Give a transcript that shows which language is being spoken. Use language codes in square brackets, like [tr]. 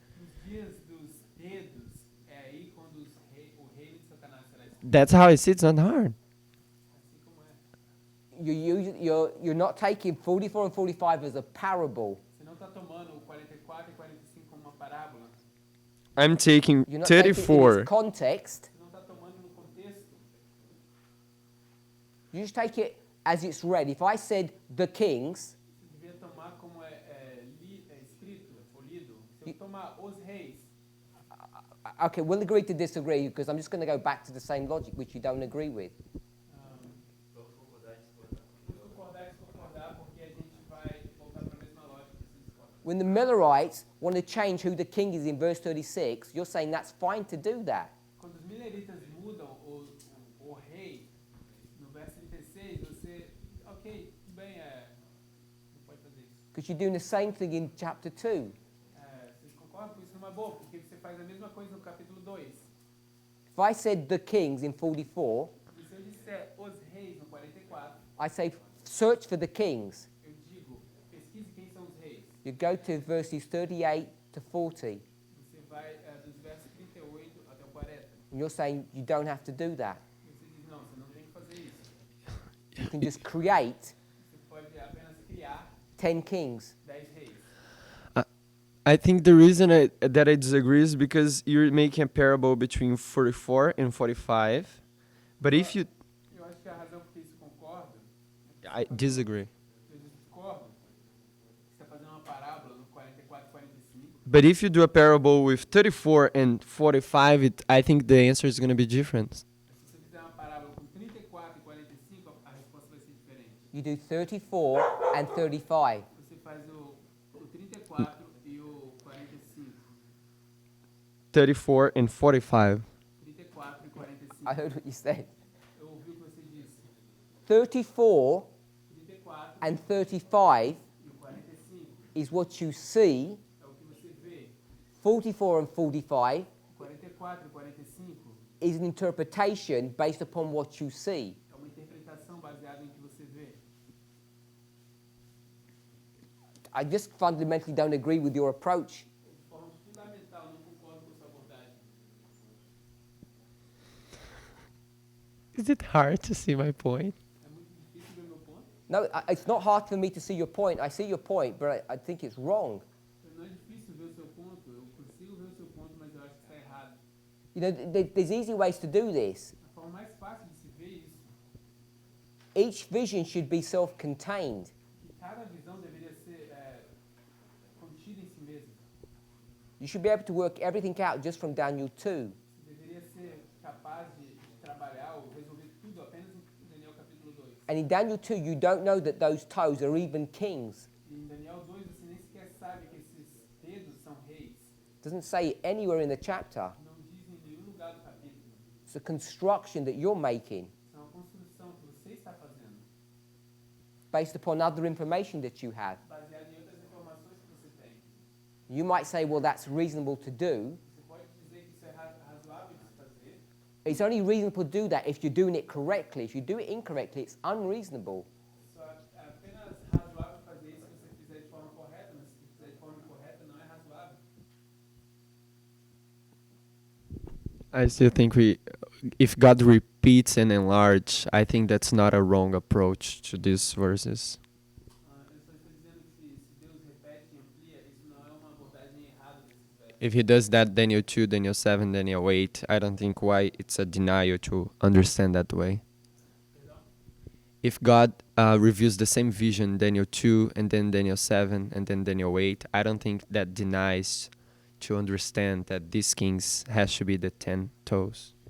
[pt] Nos dias dos dedos, é aí quando o reino de Satanás será destruído. [en] That's how I see it's not hard. [pt] Assim como é. [en] You're not taking 44 and 45 as a parable. [pt] Você não está tomando o 44 e 45 como uma parábola. [en] I'm taking You're not taking it in 34. its context. [pt] Você não está tomando no contexto. [en] You just take it as it's read. If I said the kings, [pt] Você devia tomar como é escrito ou lido. Se eu tomar os reis, [en] okay, we'll agree to disagree because I'm just going to go back to the same logic which you don't agree with. [pt] vamos concordar e discordar, porque a gente vai voltar para a mesma lógica. Se discorda. [en] When the Millerites want to change who the king is in verse 36, you're saying that's fine to do that. [pt] Quando os mileritas mudam o rei, no verso 36, você, ok, tudo bem, não pode fazer isso. [en] Because you're doing the same thing in chapter 2. [pt] Vocês concordam com isso numa boa? Porque você faz a mesma coisa no capítulo 2. [en] If I said the kings in 44, [pt] E se eu disser os reis no 44, [en] I say search for the kings. [pt] eu digo, pesquise quem são os reis. [en] You go to verses 38 to 40, [pt] Você vai dos versos 38 até o 40. [en] and you're saying you don't have to do that. [pt] E você diz, não, você não tem que fazer isso. [en] You can just create [pt] Você pode apenas criar [en] 10 kings. [pt] 10 reis. [en] I think the reason that I disagree is because you're making a parable between 44 and 45. But if you... [pt] Eu acho que a razão por que isso concorda, [en] I disagree. [pt] eu discordo, você está fazendo uma parábola no 44 e 45. [en] But if you do a parable with 34 and 45, I think the answer is going to be different. [pt] Se você fizer uma parábola com 34 e 45, a resposta vai ser diferente. [en] You do 34 and 35. [pt] Você faz o 34 e o 45. [en] 34 and 45. [pt] 34 e 45. [en] I heard what you said. [pt] Eu ouvi o que você disse. [en] 34 [pt] 34 [en] and 35 [pt] e o 45 [en] is what you see. [pt] é o que você vê. [en] 44 and 45 [pt] 44 e 45 [en] is an interpretation based upon what you see. [pt] é uma interpretação baseada em que você vê. [en] I just fundamentally don't agree with your approach. [pt] De forma fundamental, não concordo com sua abordagem. [en] Is it hard to see my point? [pt] É muito difícil ver meu ponto. [en] No, it's not hard for me to see your point. I see your point, but I think it's wrong. [pt] Não é difícil ver o seu ponto. Eu consigo ver o seu ponto, mas eu acho que está errado. [en] You know, there's easy ways to do this. [pt] A forma mais fácil de se ver isso, [en] Each vision should be self-contained. [pt] que cada visão deveria ser contida em si mesma. [en] You should be able to work everything out just from Daniel 2. [pt] Você deveria ser capaz de trabalhar ou resolver tudo apenas em Daniel capítulo 2. [en] And in Daniel 2, you don't know that those toes are even kings. [pt] E em Daniel 2 você nem sequer sabe que esses dedos são reis. [en] It doesn't say it anywhere in the chapter. [pt] Não diz em nenhum lugar do capítulo. [en] It's a construction that you're making [pt] É uma construção que você está fazendo, [en] based upon other information that you have. [pt] baseada em outras informações que você tem. [en] You might say, well, that's reasonable to do. [pt] Você pode dizer que isso é razoável de se fazer. [en] It's only reasonable to do that if you're doing it correctly. If you do it incorrectly, it's unreasonable. [pt] Só é apenas razoável fazer isso se você fizer de forma correta, mas se fizer de forma incorreta não é razoável. [en] I still think if God repeats and enlarge, I think that's not a wrong approach to these verses. [pt] Eu só estou dizendo que se Deus repete e amplia, isso não é uma abordagem errada desses versos. [en] If he does that, Daniel 2, Daniel 7, Daniel 8, I don't think why it's a denial to understand that way. If God reveals the same vision, Daniel 2, and then Daniel 7, and then Daniel 8, I don't think that denies to understand that these kings has to be the 10 toes.